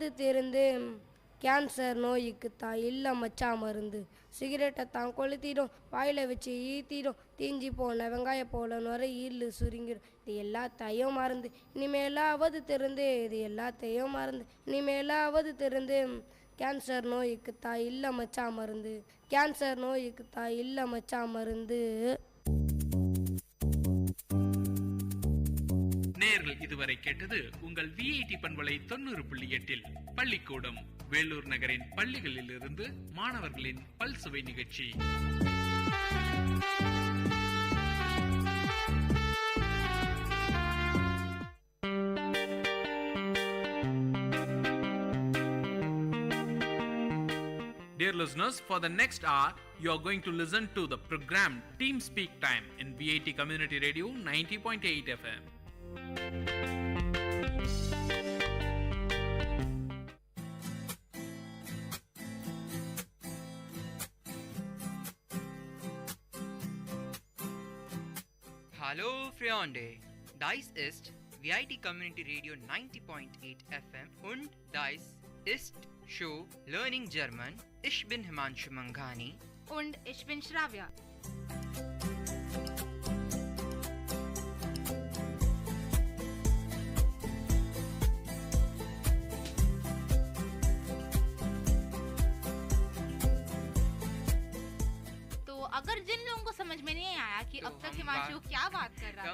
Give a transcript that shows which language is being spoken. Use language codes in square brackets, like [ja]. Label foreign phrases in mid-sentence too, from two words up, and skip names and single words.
[ta] திருந்து, கேன்சர் நோய்க்கு தான் இல்லை மச்சா மருந்து, சிகரெட்டை தான் கொளுத்திடும் வாயில் வச்சு ஈத்திடும், தீஞ்சி போன வெங்காய போல நுரையீரல் சுருங்கிடும், இது எல்லாத்தையும் மறந்து இனிமேலாவது திருந்து, இது எல்லாத்தையும் மறந்து இனிமேலாவது திருந்து, கேன்சர் நோய்க்கு தான் இல்லை மச்சா மருந்து, கேன்சர் நோய்க்கு தான் இல்லை மச்சா மருந்து. நேயர்கள் இதுவரை கேட்டது உங்கள் விஐடி பண்பலை 90.8 பள்ளிக்கூடம் வேலூர் நகரின் பள்ளிகளில் இருந்து மாணவர்களின் பல்சுவை நிகழ்ச்சி. [en] Dear listeners, for the next hour, you are going to listen to the program Team Speak Time in VIT Community Radio 90.8 FM. [de] Hallo Freunde, dies ist VIT Community Radio 90.8 FM und dies ist Show Learning German. Ich bin Himanshu Manghani und ich bin Shravya. [hi] अगर जिन लोगों को समझ में नहीं आया कि अब तक हिमांशु क्या बात कर रहा था,